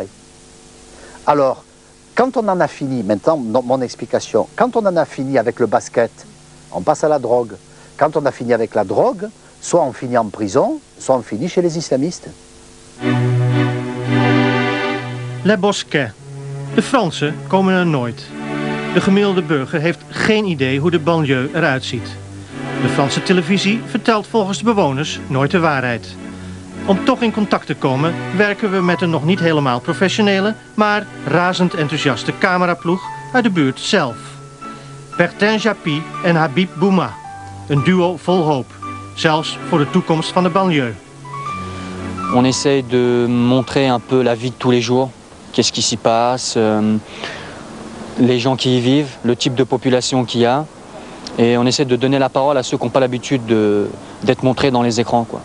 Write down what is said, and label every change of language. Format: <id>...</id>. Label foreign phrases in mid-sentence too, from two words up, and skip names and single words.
<fr>Alors, quand on en a fini, maintenant, mon explication, quand on en a fini avec le basket, on passe à la drogue. Quand on a fini avec la drogue, soit on finit en prison, soit on finit chez les islamistes. Les Bosquets.</fr> <nl>De Fransen komen er nooit. De gemiddelde burger heeft geen idee hoe de banlieue eruit ziet. De Franse televisie vertelt volgens de bewoners nooit de waarheid. Om toch in contact te komen werken we met een nog niet helemaal professionele, maar razend enthousiaste cameraploeg uit de buurt zelf. Bertin Japy en Habib Bouma. Een duo vol hoop. Zelfs voor de toekomst van de banlieue.</nl> <fr>On essaye de montrer un peu la vie de tous les jours. Qu'est-ce qui s'y passe, les gens qui y vivent, le type de population qu'il y a. Et on essaie de donner la parole à ceux qui n'ont pas l'habitude d'être montrés dans les écrans, quoi.</fr>